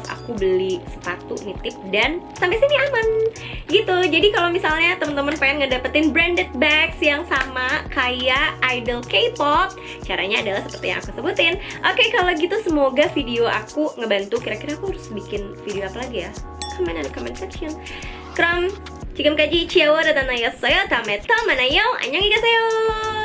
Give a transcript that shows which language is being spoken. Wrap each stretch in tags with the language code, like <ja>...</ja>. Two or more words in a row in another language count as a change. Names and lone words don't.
<id>Aku beli sepatu nitip dan sampai sini aman gitu. Jadi kalau misalnya teman-teman pengen ngedapetin</id> <en>branded bags</en> <id>yang sama kayak idol K-pop, caranya adalah seperti yang aku sebutin. Oke, kalau gitu semoga video aku ngebantu. Kira-kira aku harus bikin video apa lagi ya?</id> <en>Comment di comment section.</en> <ko>그럼 지금까지 지아워라다나였어요. 다음에 또 만나요. 안녕히 계세요.</ko>